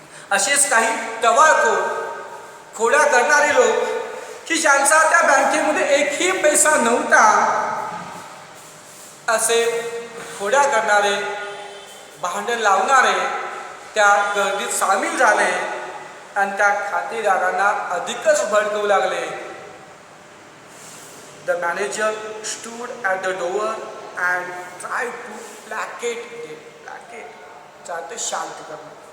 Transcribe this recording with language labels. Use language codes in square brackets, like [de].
[mr] असेच काही टवाळखोर, खोड्या करणारे लोक की ज्यांचा त्या बँकेमध्ये एकही पैसा नव्हता, असे खोड्या करणारे, भांडण लावणारे त्या गर्दीत सामील झाले आणि त्या खातेदारांना अधिकच भडकवू लागले. [en] The manager stood at the door and tried to placate them. [mr] Placate चाहते शांत करणे.